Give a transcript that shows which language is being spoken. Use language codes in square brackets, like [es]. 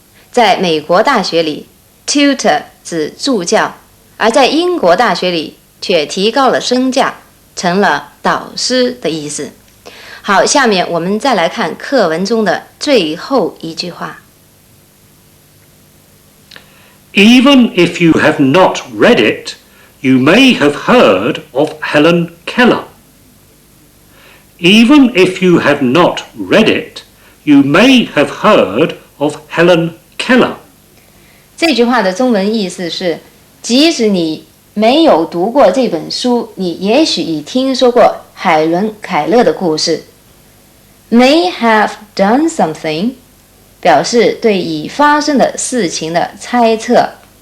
[zh] 在美国大学里 tutor 指助教，而在英国大学里却提高了身价，成了导师的意思。好，下面我们再来看课文中的最后一句话。 [en] Even if you have not read it, you may have heard of Helen Keller. Even if you have not read it, you may have heard of Helen Keller. [zh] 这句话的中文意思是，即使你没有读过这本书，你也许已听说过海伦·凯勒的故事。 [en] May have done something [zh] 表示对已发生的事情的猜测。